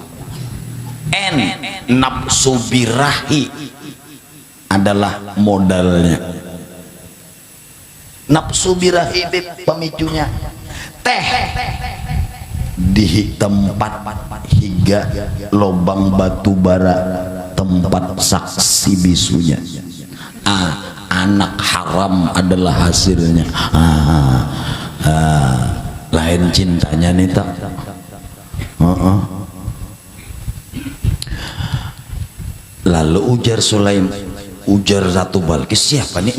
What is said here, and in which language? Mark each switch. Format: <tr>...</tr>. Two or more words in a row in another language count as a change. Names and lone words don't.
<id>Nafsu birahi adalah modalnya. Nafsu birahi pemicunya. Di tempat higa lobang batu bara, tempat saksi bisunya. Anak haram adalah hasilnya.</id> <bjn>Lain cintanya nih tak. Lalu ujar Ratu Balkis, siapa nih?</bjn>